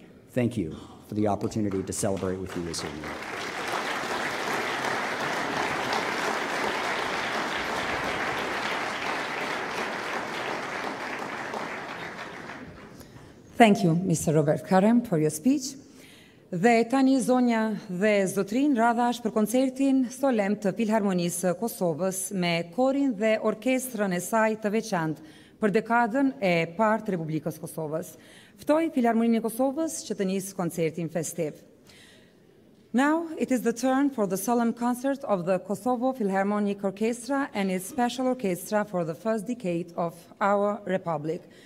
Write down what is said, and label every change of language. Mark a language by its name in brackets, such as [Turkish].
[English] Thank you for the opportunity to celebrate with you this evening. Thank you, Mr. Robert Karem, for your speech. [Albanian] Dhe tani zonja dhe zotrin radhash për koncertin solem të Filharmonisë Kosovës me korin dhe orkestrën e saj të veçantë për dekadën e parë të Republikës Kosovës. Ftoj Filharmoninë e Kosovës që të nisë koncertin festiv. [English] Now it is the turn for the solemn concert of the Kosovo Philharmonic Orchestra and its special orchestra for the first decade of our Republic.